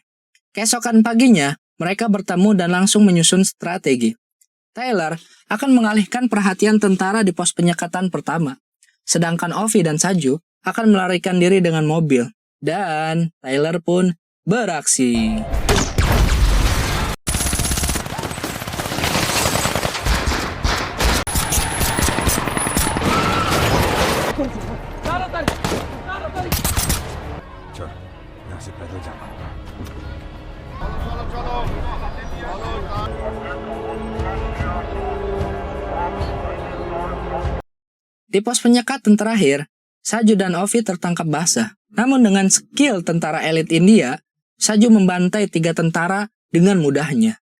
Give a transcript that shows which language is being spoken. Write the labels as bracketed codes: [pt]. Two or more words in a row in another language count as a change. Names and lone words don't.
[id] Keesokan paginya, mereka bertemu dan langsung menyusun strategi. Tyler akan mengalihkan perhatian tentara di pos penyekatan pertama, sedangkan Ovi dan Saju akan melarikan diri dengan mobil. Dan Tyler pun beraksi. [hi] चल, यहाँ से पैदल जाना होगा। [id] Di pos penyekatan terakhir, Saju dan Ovi tertangkap basah. Namun dengan skill tentara elit India, Saju membantai 3 tentara dengan mudahnya.